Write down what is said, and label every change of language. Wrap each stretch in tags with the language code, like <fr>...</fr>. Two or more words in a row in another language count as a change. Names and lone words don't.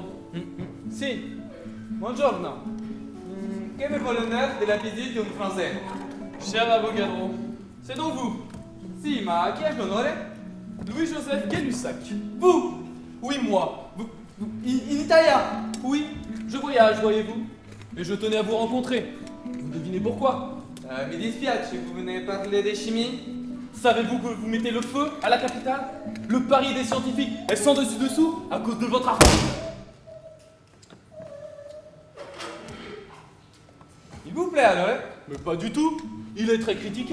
<it>Sì, buongiorno. Che mi vuole</it> <fr>l'honneur de la visite</fr> <it>di un français?</it> <fr>Cher Avogadro, c'est donc vous,</fr> <it>Sì, ma a chi è l'onore?</it> <fr>Louis-Joseph Gay-Lussac. Vous! Oui, moi. In italien! Oui, je voyage, voyez-vous. Et je tenais à vous rencontrer. Vous devinez pourquoi?</fr> <it>Mi dispiace,</it> <fr>vous venez parler de chimie? Savez-vous que vous mettez le feu à la capitale? Le pari des scientifiques est sans dessus-dessous à cause de votre article. Il vous plaît alors? Mais pas du tout. Il est très critiqué.</fr>